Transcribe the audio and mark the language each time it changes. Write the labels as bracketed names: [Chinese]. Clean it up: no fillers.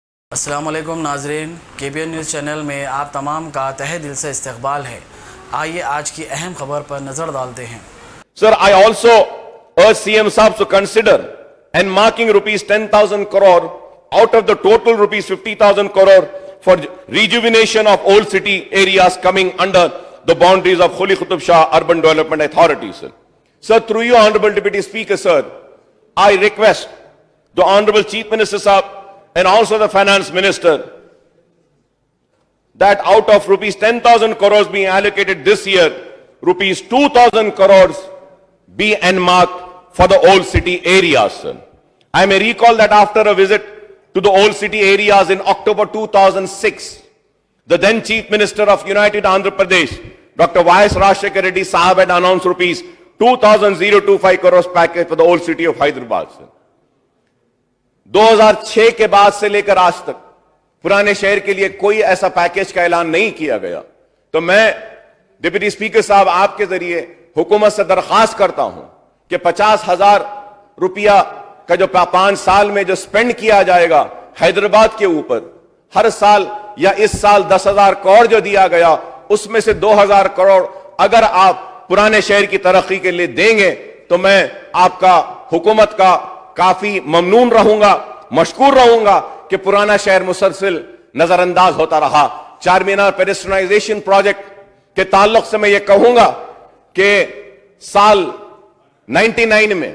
[Urdu] السلام علیکم ناظرین، KBN نیوز چینل میں آپ تمام کا تہہ دل سے استقبال ہے۔ آئیے آج کی اہم خبر پر نظر ڈالتے ہیں۔ [English] Sir, I also urge CM Saab to consider and marking rupees 10,000 crore out of the total rupees 50,000 crore for rejuvenation of old city areas coming under the boundaries of Khuli Qutub Shah Urban Development Authority, sir. Sir, through you, Honorable Deputy Speaker, sir, I request the Honorable Chief Minister Saab and also the Finance Minister that out of rupees 10,000 crores being allocated this year, rupees 2,000 crores be earmarked for the old city areas, sir. I may recall that after a visit to the old city areas in October 2006, the then Chief Minister of United Andhra Pradesh, Dr. Y.S. Rajshekhar Reddy Sahab had announced rupees 2,025 crores package for the old city of Hyderabad, sir. [Urdu] 2006 کے بعد سے لے کر آج تک پرانے شہر کے لیے کوئی ایسا پیکیج کا اعلان نہیں کیا گیا۔ تو میں ڈپٹی اسپیکر صاحب آپ کے ذریعے حکومت سے درخواست کرتا ہوں کہ 50,000 روپیہ کا جو 5 سال میں جو سپینڈ کیا جائے گا حیدرآباد کے اوپر، ہر سال یا اس سال 10,000 کروڑ جو دیا گیا اس میں سے 2,000 کروڑ اگر آپ پرانے شہر کی ترقی کے لیے دیں گے تو میں آپ کا حکومت کا کافی ممنون رہوں گا، مشکور رہوں گا کہ پرانا شہر مسلسل نظر انداز ہوتا رہا۔ چار مینار پیڈسٹرائزیشن پروجیکٹ کے تعلق سے میں یہ کہوں گا کہ سال 99